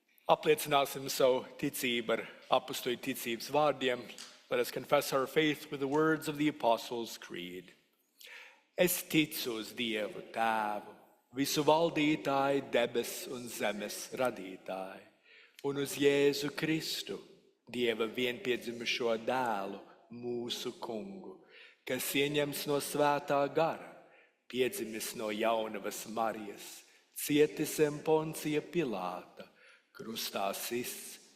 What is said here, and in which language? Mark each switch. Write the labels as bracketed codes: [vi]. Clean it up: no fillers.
[lv] Apliecināsim savu ticību ar apustuļu ticības vārdiem. [en] Let us confess our faith with the words of the Apostles' Creed. [lv] Es ticu uz Dievu Tēvu, visu valdītāju, debes un zemes radītāju, un uz Jēzu Kristu, Dieva vienpiedzimušo dēlu, mūsu kungu, kas ieņems no svētā gara, piedzimis no jaunavas Marijas, cietis zem Poncija Pilāta, krustā sists,